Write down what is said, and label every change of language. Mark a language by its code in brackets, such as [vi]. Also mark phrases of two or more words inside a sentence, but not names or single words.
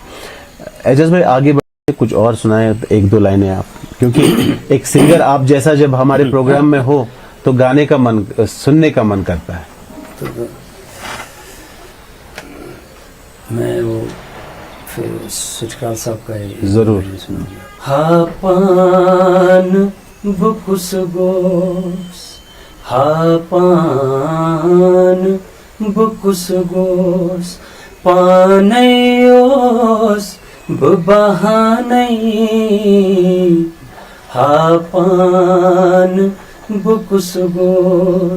[hi] एजाज भाई, आगे बढ़े, कुछ और सुनाए 1-2 लाइनें आप, क्योंकि एक सिंगर आप जैसा जब हमारे प्रोग्राम में हो तो गाने का मन, सुनने का मन करता है। तो मैं वो फिर सुचकाल साहब का जरूर। [ks] हा पान बुकुस गोस, हा पान बुकुस गोस, पानयोस बबहानै, हा पान बुकुस गोस,